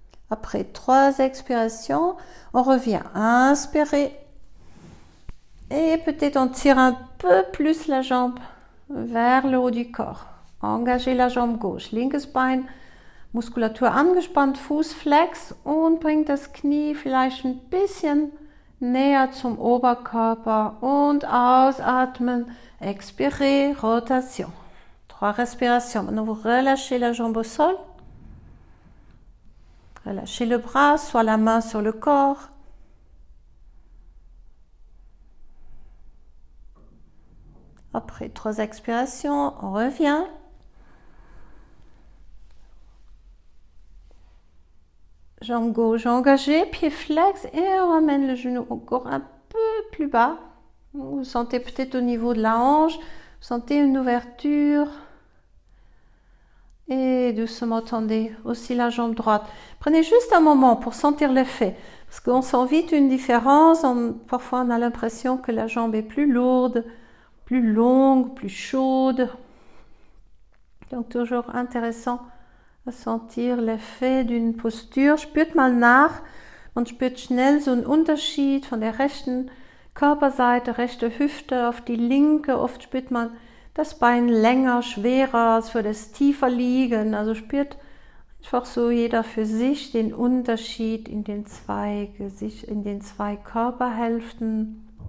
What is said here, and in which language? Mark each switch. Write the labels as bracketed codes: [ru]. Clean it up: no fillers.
[fr] Après 3 expirations, on revient. Inspirez. Et peut-être on tire un peu plus la jambe vers le haut du corps. Engagez la jambe gauche. [de] Linkes Bein, Muskulatur angespannt, Fuß flex und bringt das Knie vielleicht ein bisschen näher zum Oberkörper und ausatmen. [fr] Expirez, rotation. 3 respirations. Maintenant, vous relâchez la jambe au sol. Relâchez le bras, soit la main sur le corps. Après 3 expirations, on revient. Jambe gauche engagée, pied flex et on ramène le genou encore un peu plus bas. Vous sentez peut-être au niveau de la hanche, vous sentez une ouverture. Et doucement tendez aussi la jambe droite. Prenez juste un moment pour sentir l'effet. Parce qu'on sent vite une différence. Parfois on a l'impression que la jambe est plus lourde, plus longue, plus chaude. Donc toujours intéressant à sentir l'effet d'une posture. [de] Spürt mal nach. Man spürt schnell so einen Unterschied von der rechten Körperseite, rechte Hüfte auf die linke. Oft spürt man das Bein länger, schwerer, es würde es tiefer liegen. Also spürt einfach so jeder für sich den Unterschied in den zwei Körperhälften.